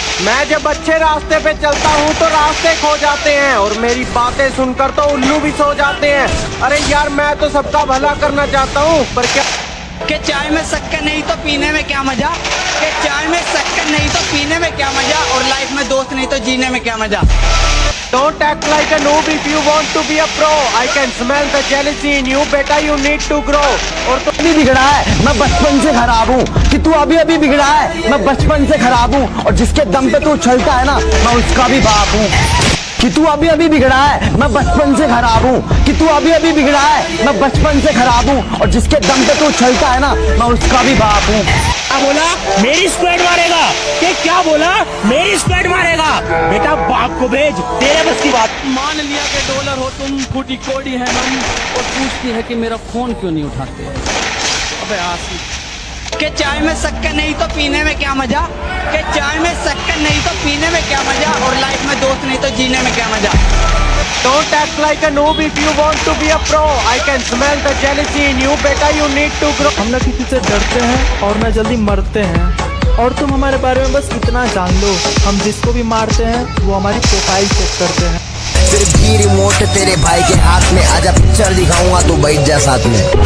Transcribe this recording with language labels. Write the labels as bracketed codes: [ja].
[hi] मैं जब अच्छे रास्ते पे चलता हूँ तो रास्ते खो जाते हैं, और मेरी बातें सुनकर तो उल्लू भी सो जाते हैं। अरे यार मैं तो सबका भला करना चाहता हूँ, पर क्या कि चाय में शक्कर नहीं तो पीने में क्या मजा, कि चाय में शक्कर नहीं तो पीने में क्या मजा, और लाइफ में दोस्त नहीं तो जीने में क्या मजा। [en] Don't act like a noob if you want to be a pro. I can smell the jealousy in you, बेटा you need to grow. [hi] और तू अभी बिगड़ा है, मैं बचपन से खराब हूँ। कि तू अभी अभी बिगड़ा है, मैं बचपन से खराब हूँ। और जिसके दम पे तू उछलता है ना, मैं उसका भी बाप हूँ। कि तू अभी अभी बिगड़ा है, मैं बचपन से खराब हूँ। कि तू अभी अभी बिगड़ा है, मैं बचपन से खराब हूँ। और जिसके दम पे तू उछलता है ना, मैं उसका भी बाप हूँ। क्या बोला? मेरी स्क्वाड मारेगा? कि क्या बोला? मेरी स्क्वाड मारेगा? बेटा बाप को भेज, तेरे बस की बात। मान लिया कि डॉलर हो तुम, फूटी कोड़ी है हम, और पूछती है कि मेरा फोन क्यों नहीं उठाते। अबे आसिफ, कि चाय में शक्कर नहीं तो पीने में क्या मजा, कि चाय में शक्कर नहीं तो पीने में क्या मजा, और लाइफ में दोस्त नहीं तो जीने में क्या मजा। [en] Don't act like a noob if you want to be a pro. I can smell the jealousy in you, बेटा you need to grow. [hi] हम लोग किसी से डरते हैं और ना जल्दी मरते हैं। और तुम हमारे बारे में बस इतना जान लो, हम जिसको भी मारते हैं वो हमारी प्रोफाइल चेक करते हैं। फिर भी रिमोट तेरे भाई के हाथ में, आजा पिक्चर दिखाऊंगा तो बैठ जा साथ में।